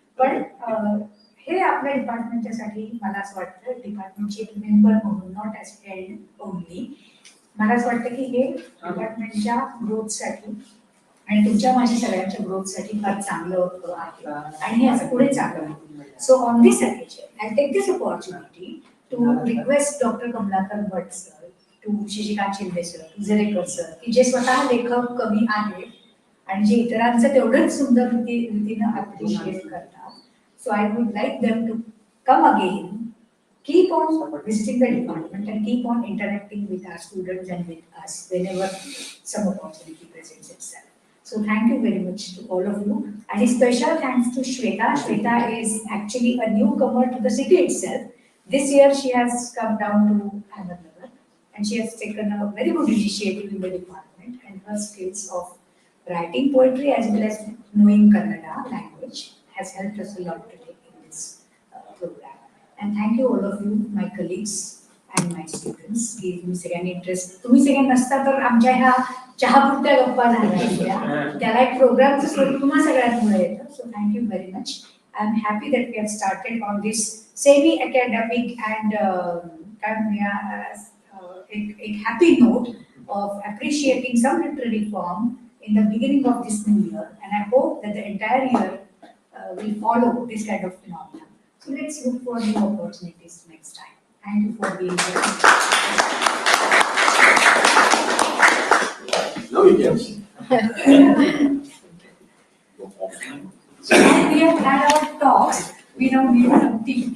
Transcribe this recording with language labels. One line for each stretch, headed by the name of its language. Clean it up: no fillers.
Marathi: पण हे आपल्या डिपार्टमेंटच्या साठी मला असं वाटतं, डिपार्टमेंटची एक मेंबर म्हणून,
English: not as head only,
Marathi: मला असं वाटतं की हे डिपार्टमेंटच्या ग्रोथसाठी आणि तुमच्या माझ्या सगळ्यांच्या ग्रोथसाठी फार चांगलं आहे आणि हे असं पुढे चालू आहे.
English: so on this occasion I take this opportunity to request doctor Kamalakar Bhat sir, to Shashikant Shinde sir, to Zarekar sir,
Marathi: की जे स्वतः लेखक कवी आहेत आणि जे इतरांचं तेवढंच सुंदर रीतीनं अप्रिशिएट करतात.
English: So I would like them to come again, keep on visiting the department and keep on interacting with our students and with us whenever some opportunity presents itself. So thank you very much to all of you, and a special thanks to Shweta. Shweta is actually a newcomer to the city itself. This year she has come down to Ahmednagar and she has taken a very good initiative in the department, and her skills of writing poetry as well as knowing Kannada language has helped us a lot today in this program. And thank you all of you, my colleagues and my students,
Marathi: की तुम्ही सगळ्यांनी interest, तुम्ही सगळ्यांनी नसता तर आमच्या ह्या चहापुरत्या गप्पा झाल्या असत्या, त्याला एक प्रोग्रामचं स्वरूप तुम्हा सगळ्यांमुळे येतं.
English: So thank you very much. I am happy that we have started on this semi academic and
Marathi: काय म्हणूया एक
English: Happy note of appreciating some literary form in the beginning of this new year, and I hope that the entire year will follow this kind of phenomena. So let's look for new opportunities next time. Thank you for being here. Now we can. So we have had our talks. We now need some tea.